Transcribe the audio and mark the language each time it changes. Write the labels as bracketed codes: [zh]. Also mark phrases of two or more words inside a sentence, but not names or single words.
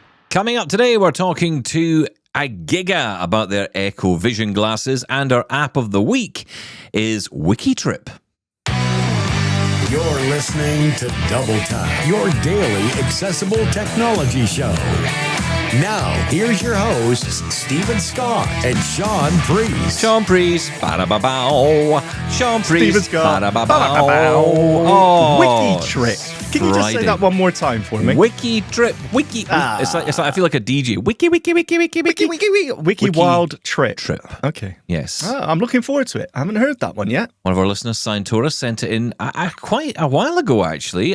[en] Coming up today, we're talking to Agiga about their EchoVision glasses, and our app of the week is WikiTrip. You're listening to Double Tap, your daily accessible technology show. Now, here's your hosts, Stephen Scott and Shaun Preece. Shaun Preece, ba-da-ba-bow. Shaun Preece, Stephen Scott, ba-da-ba-bow. Oh, WikiTrip. Can you just say that one more time for me? WikiTrip. It's like I feel like a DJ. Wiki Wild Trip. Okay. Yes. I'm looking forward to it. I haven't heard that one yet. One of our listeners, Signtora, sent it in quite a while ago, actually.